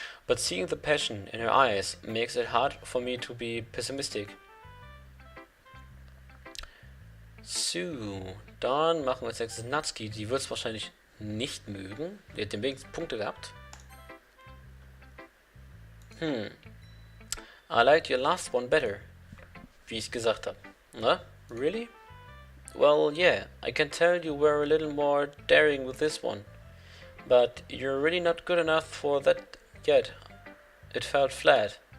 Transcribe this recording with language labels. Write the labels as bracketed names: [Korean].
[English] but seeing the passion in her eyes makes it hard for me to be pessimistic. [German] So, dann machen wir als nächstes Natsuki. Die wird es wahrscheinlich nicht mögen. Die hat den wenigsten Punkte gehabt. [English] I liked your last one better. [German] Wie ich gesagt habe. [English] Na, really? Well, yeah, I can tell you were a little more daring with this one. But you're really not good enough for that yet. It felt flat.